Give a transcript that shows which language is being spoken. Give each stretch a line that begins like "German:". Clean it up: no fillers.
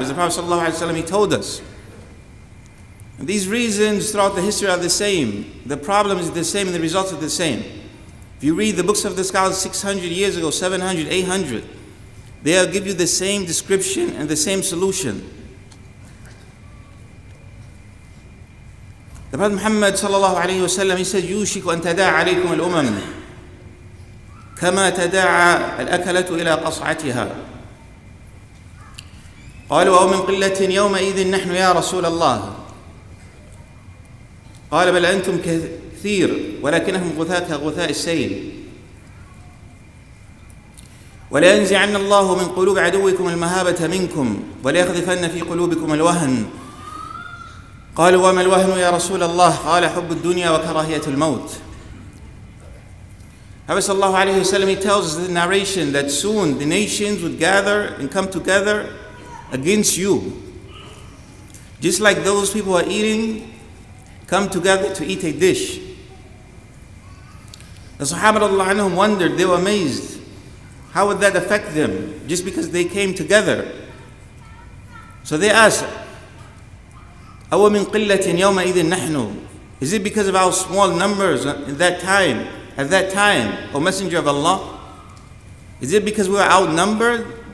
English: As the Prophet ﷺ, he told us. And these reasons throughout the history are the same. The problem is the same and the results are the same. If you read the books of the scholars 600 years ago, 700, 800, they'll give you the same description and the same solution. The Prophet Muhammad ﷺ, he said,
Arabic: يُوشِكُ أَن تَدَاعَ عَلَيْكُمُ الْأُمَمِ كما تداعى الأكلة إلى قصعتها. قالوا ومن قلة يومئذ نحن يا رسول الله. قال بل أنتم كثير ولكنهم غثاء كغثاء السيل. ولينزعن الله من قلوب عدوكم المهابة منكم وليقذفن في قلوبكم الوهن. قالوا وما الوهن يا رسول الله؟ قال حب الدنيا وكراهية الموت.
English: Prophet sallallahu alayhi wasallam, he tells us the narration that soon the nations would gather and come together against you. Just like those people who are eating come together to eat a dish. The Sahaba radiallahu anhum wondered, they were amazed. How would that affect them? Just because they came together. So they asked,
Arabic: أَوَ مِنْ قِلَّةٍ يَوْمَئِذٍ نَحْنُ.
English: Is it because of our small numbers in that time? At that time, O Messenger of Allah, is it because we are outnumbered?